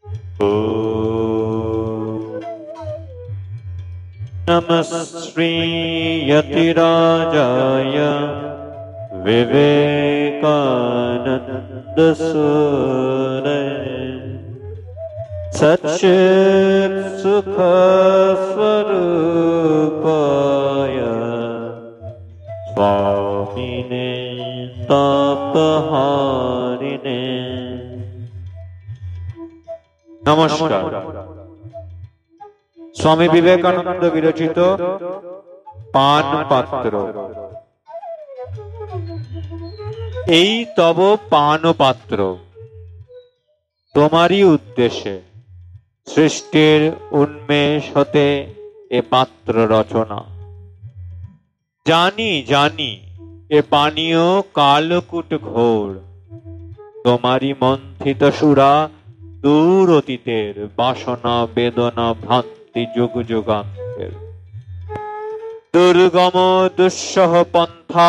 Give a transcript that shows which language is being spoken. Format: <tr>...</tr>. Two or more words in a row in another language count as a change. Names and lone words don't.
<sa>नमः श्री यतिराजाय विवेकानंद सूरये सच्चित् सुख स्वरूपाय स्वामिने तापहारिणे।</sa> <hi>नमस्कार। स्वामी विवेकानंद विरचित पान पात्र।</hi> <bn>এই তব পান পাত্র তোমারই উদ্দেশ্যে সৃষ্টির উন্মেষ হতে এ পাত্র রচনা। জানি জানি এ পানীয় কালকূট ঘোর, তোমারই মন্থিত সুরা দূর অতীতের বাসনা বেদনা ভ্রান্তি যুগ যুগান্তের দুর্গম দুঃসহ পন্থা।</bn>